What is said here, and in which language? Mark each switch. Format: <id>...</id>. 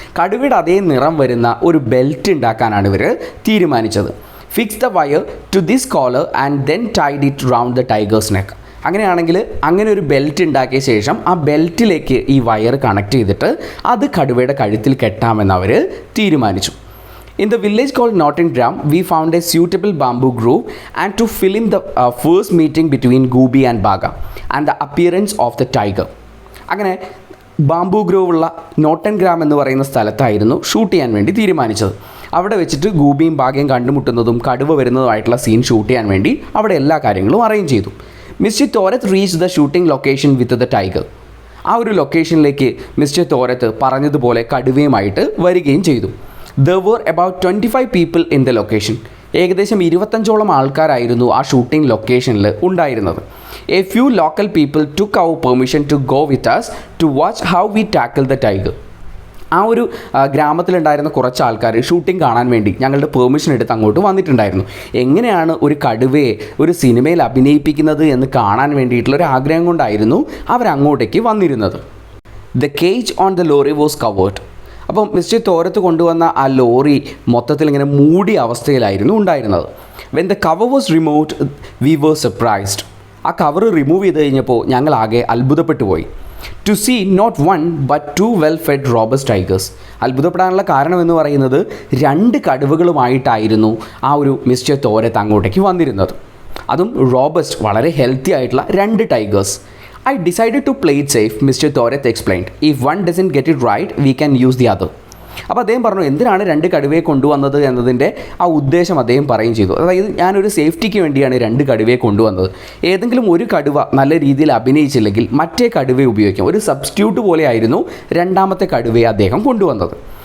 <ml>കടുവയുടെ അതേ നിറം വരുന്ന ഒരു ബെൽറ്റ് ഉണ്ടാക്കാനാണ് ഇവർ തീരുമാനിച്ചത്.</ml> <en>Fix the wire to this collar and then tied it round the tiger's neck.</en> <ml>അങ്ങനെയാണെങ്കിൽ അങ്ങനെ ഒരു ബെൽറ്റ് ഉണ്ടാക്കിയ ശേഷം ആ ബെൽറ്റിലേക്ക് ഈ വയർ കണക്ട് ചെയ്തിട്ട് അത് കടുവയുടെ കഴുത്തിൽ കെട്ടാമെന്ന് അവർ തീരുമാനിച്ചു.</ml> <en>In the village called Nottingham, we found a suitable bamboo grove and to film the first meeting between Gooby and Baga and the appearance of the tiger.</en> <ml>അങ്ങനെ ബാംബു ഗ്രോവ് ഉള്ള നോട്ടൻഗ്രാം എന്ന് പറയുന്ന സ്ഥലത്തായിരുന്നു shoot ചെയ്യാൻ വേണ്ടി തീരുമാനിച്ചത്. അവിടെ വെച്ചിട്ട് ഗൂബിയും ബാഗയും കണ്ടുമുട്ടുന്നതും കടുവ വരുന്നതുമായിട്ടുള്ള സീൻ ഷൂട്ട് ചെയ്യാൻ വേണ്ടി അവിടെ എല്ലാ കാര്യങ്ങളും അറേഞ്ച് ചെയ്തു.</ml> <en>Mister Thorat reach the shooting location with the tiger.</en> <ml>ആ ഒരു ലൊക്കേഷനിലേക്ക് മിസ്റ്റർ തോരത്ത് പറഞ്ഞതുപോലെ കടുവയുമായിട്ട് വരികയും ചെയ്തു.</ml> <en>There were about 25 people in the location.</en> <ml>ഏകദേശം 25ഓളം ആൾക്കാരായിരുന്നു ആ ഷൂട്ടിംഗ് ലൊക്കേഷനിൽ ഉണ്ടായിരുന്നത്.</ml> <en>A few local people took our permission to go with us to watch how we tackle the tiger.</en> <ml>ആ ഒരു ഗ്രാമത്തിലുണ്ടായിരുന്ന കുറച്ച് ആൾക്കാർ ഷൂട്ടിംഗ് കാണാൻ വേണ്ടി ഞങ്ങളുടെ പെർമിഷൻ എടുത്ത് അങ്ങോട്ട് വന്നിട്ടുണ്ടായിരുന്നു. എങ്ങനെയാണ് ഒരു കടുവയെ ഒരു സിനിമയിൽ അഭിനയിപ്പിക്കുന്നത് എന്ന് കാണാൻ വേണ്ടിയിട്ടുള്ളൊരു ആഗ്രഹം കൊണ്ടായിരുന്നു അവരങ്ങോട്ടേക്ക് വന്നിരുന്നത്.</ml> <en>The cage on the lorry was covered.</en> <ml>അപ്പം മിസ്റ്റർ തോരത്ത് കൊണ്ടുവന്ന ആ ലോറി മൊത്തത്തിൽ ഇങ്ങനെ മൂടിയ അവസ്ഥയിലായിരുന്നു ഉണ്ടായിരുന്നത്.</ml> <en>When the cover was removed we were surprised.</en> <ml>ആ കവർ റിമൂവ് ചെയ്ത് കഴിഞ്ഞപ്പോൾ ഞങ്ങൾ ആകെ അത്ഭുതപ്പെട്ടു പോയി.</ml> <en>To see not one but 2 well fed robust tigers.</en> <ml>അത്ഭുതപ്പെടാനുള്ള കാരണം എന്ന് പറയുന്നത് 2 കടുവകളുമായിട്ടായിരുന്നു ആ ഒരു മിസ്റ്റർ തോരത്ത് അങ്ങോട്ടേക്ക് വന്നിരുന്നത്. അതും റോബസ്റ്റ് വളരെ ഹെൽത്തി ആയിട്ടുള്ള 2 tigers.</ml> <en>I decided to play it safe, Mr. Thorath explained. If one doesn't get it right, we can use the other.</en> <ml>അപ്പോൾ അദ്ദേഹം പറഞ്ഞു എന്തിനാണ് 2 കടുവയെ കൊണ്ടുവന്നത് എന്നതിൻ്റെ ആ ഉദ്ദേശം അദ്ദേഹം പറയുകയും ചെയ്തു. അതായത് ഞാനൊരു സേഫ്റ്റിക്ക് വേണ്ടിയാണ് 2 കടുവയെ കൊണ്ടുവന്നത്. ഏതെങ്കിലും ഒരു കടുവ നല്ല രീതിയിൽ അഭിനയിച്ചില്ലെങ്കിൽ മറ്റേ കടുവയെ ഉപയോഗിക്കാം. ഒരു സബ്സ്റ്റിറ്റ്യൂട്ട് പോലെയായിരുന്നു 2ാമത്തെ കടുവയെ അദ്ദേഹം കൊണ്ടുവന്നത്.</ml>